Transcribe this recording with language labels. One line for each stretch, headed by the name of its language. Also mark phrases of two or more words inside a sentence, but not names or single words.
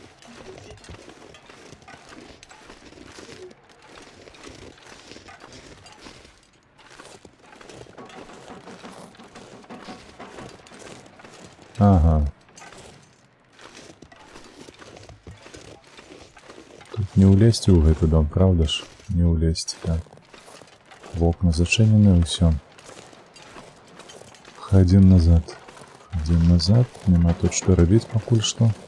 Belarusian: Ага. Тут не улезть ў гэты дом, правда ж? Не улезть, так. Вокна зачынены, ўсё.
Russian: Ходим назад. Ходим назад.
Belarusian: Нема тут што рабіць пакуль што.